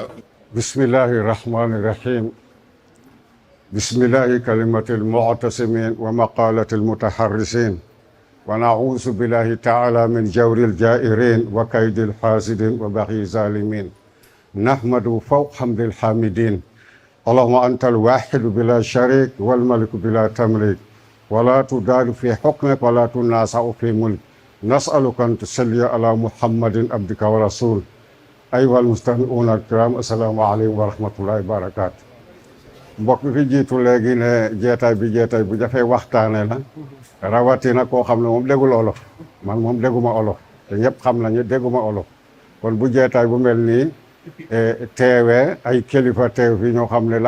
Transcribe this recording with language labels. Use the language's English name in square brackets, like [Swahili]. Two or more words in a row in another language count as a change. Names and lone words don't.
[Arabic] بسم الله الرحمن الرحيم. بسم الله كلمة المعتصمين ومقالة المتحرزين. ونعوذ بالله تعالى من جور الجائرين وكيد الحاسدين وبغي الظالمين. نحمد فوق حمد الحامدين. اللهم أنت الواحد بلا شريك والملك بلا تمليك. ولا تدار في حكمك ولا تنازع في ملك نسألك أن تصلي على محمد عبدك ورسول أيها المستمعون الكرام السلام عليكم ورحمة الله وبركاته [Wolof] mbokk fi jiitu léegi ne jeetaay bi jeetaay bu jafee waxtaane la rawatina koo xam ne moom déggul olof man moom dégguma olof te ñëpp xam nañu dégguma olof kon bu jeetaay bu mel nii teewee ay kilifa teew fi ñoo xam ne